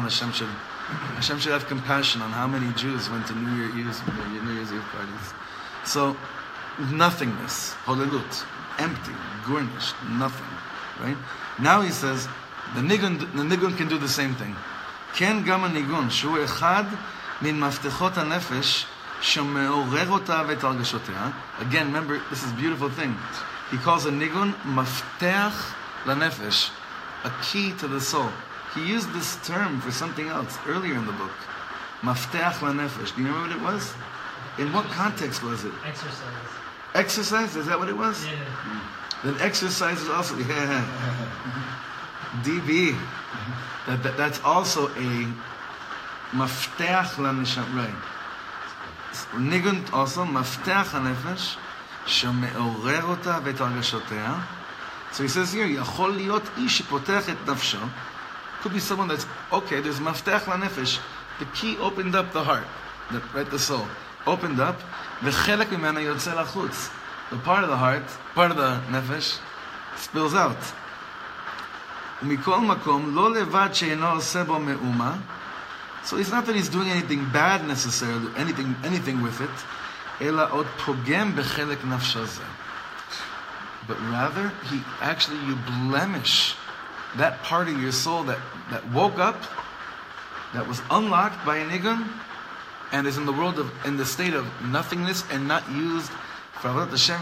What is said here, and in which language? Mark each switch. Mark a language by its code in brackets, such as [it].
[en] Hashem should have compassion on how many Jews went to New Year's Eve parties. So nothingness, holilut, empty, garnished, nothing, right? Now he says the nigun can do the same thing. [he] כן גם הניגון, שהוא אחד מן מפתחות הנפש שמעורר אותה ואת הרגשותיה. [en] Again, remember, this is a beautiful thing. He calls a nigun mafteach lanefesh, a key to the soul. He used this term for something else earlier in the book. Mafteach lanefesh. Do you remember what it was? In what context was it? Exercise. Exercise? Is that what it was? Yeah. Then exercise is also DB. That's also a mafteach laneshama. Right. Nigun also mafteach lanefesh sheme'orer ota ve'et hargashotea. So he says here, [he] יכול להיות איש שפותח את נפשו. [en] Could be someone that's okay. There's mafteach lanefesh. The key opened up the heart, right? The soul opened up. [he] וחלק ממנה יוצא לחוץ. [en] The part of the heart, part of the nefesh, spills out. [he] ומכל מקום, לא לבד שאינו עושה בו מאומה. [en] So it's not that he's doing anything bad necessarily, anything with it, [he] אלא עוד פוגם בחלק נפשו זה. [en] But rather, you blemish that part of your soul that woke up, that was unlocked by a nigun, and is in the state of nothingness and not used for Avodat Hashem.